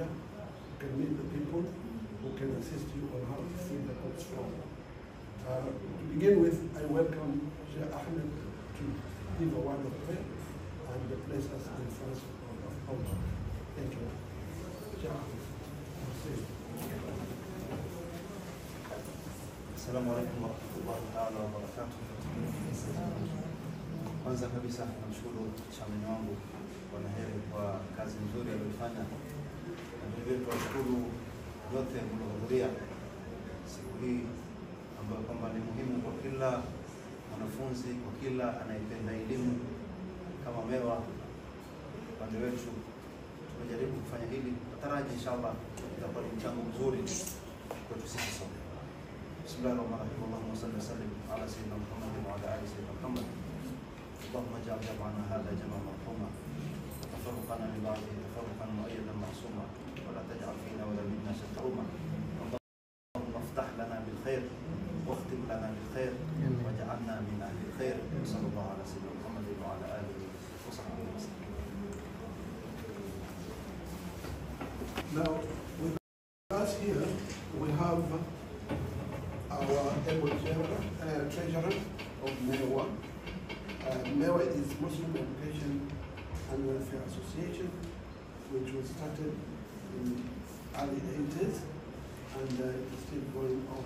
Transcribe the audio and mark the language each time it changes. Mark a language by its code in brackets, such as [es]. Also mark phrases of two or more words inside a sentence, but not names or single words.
[en] You can meet the people who can assist you on how to fill the course form. To begin with, I welcome Sheikh Ahmed to give a word of prayer and place us in front of Allah. Thank you. Sheikh Ahmed. [ar] السلام عليكم ورحمة الله تعالى وبركاته. [sw] Kwanza kabisa namshukuru chairman wangu Bwana Heri kwa kazi nzuri aliyofanya, na vile tunashukuru yote mliohudhuria siku hii ambayo kwamba ni muhimu kwa kila mwanafunzi, kwa kila anayependa elimu. Kama Mewa upande wetu tumejaribu kufanya hili, nataraji inshallah itakuwa ni mchango mzuri kwetu sisi sote. [ar] بسم الله الرحمن الرحيم. اللهم صل وسلم على سيدنا محمد وعلى آل سيدنا محمد. اللهم اجعل جمعنا هذا جمعا مرحوما وتفرقنا من بعده تفرقا مؤيدا معصوما ولا تجعل فينا ولا منا شقيا محروما. اللهم افتح لنا بالخير واختم لنا بالخير واجعلنا من أهل الخير. صلى الله على سيدنا محمد وعلى آله وصحبه وسلم. [en] Now, with us here, we have our able treasurer of Mewa. Mewa is Muslim Education and Welfare Association, which was started in early 80s and is still going on.